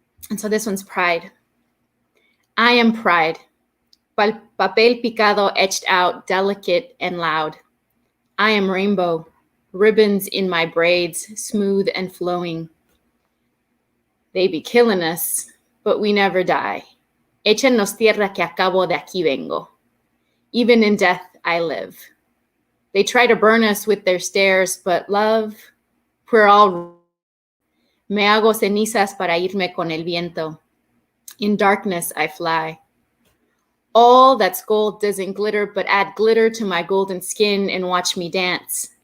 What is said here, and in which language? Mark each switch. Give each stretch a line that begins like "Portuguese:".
English: And so this one's Pride. I am pride, papel picado etched out, delicate and loud. I am rainbow, ribbons in my braids, smooth and flowing. They be killing us, but we never die.
Spanish: Échenos tierra que acabo de aquí vengo.
English: Even in death, I live. They try to burn us with their stares, but love, we're all.
Spanish: Me hago cenizas para irme con el viento.
English: In darkness, I fly. All that's gold doesn't glitter, but add glitter to my golden skin and watch me dance.